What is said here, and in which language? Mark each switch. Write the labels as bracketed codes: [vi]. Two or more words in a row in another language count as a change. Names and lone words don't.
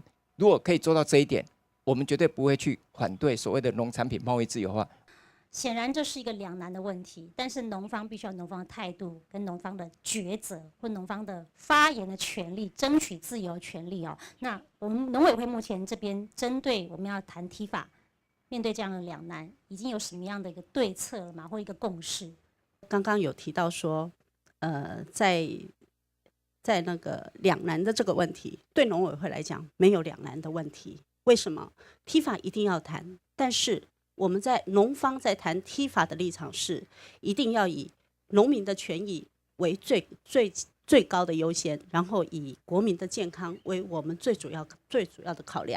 [zh] 如果可以做到這一點，我們絕對不會去反對所謂的農產品貿易自由化。顯然這是一個兩難的問題，但是農方必須要農方的態度跟農方的抉擇，或農方的發言的權利，爭取自由的權利哦。那我們農委會目前這邊針對我們要談 TIFA 面对这样的两难，已经有什么样的一个对策了吗？或一个共识？刚刚有提到说，在那个两难的这个问题，对农委会来讲没有两难的问题。为什么？TIFA一定要谈，但是我们在农方在谈 TIFA的立场是，一定要以农民的权益为最高的优先，然后以国民的健康为我们最主要的考量。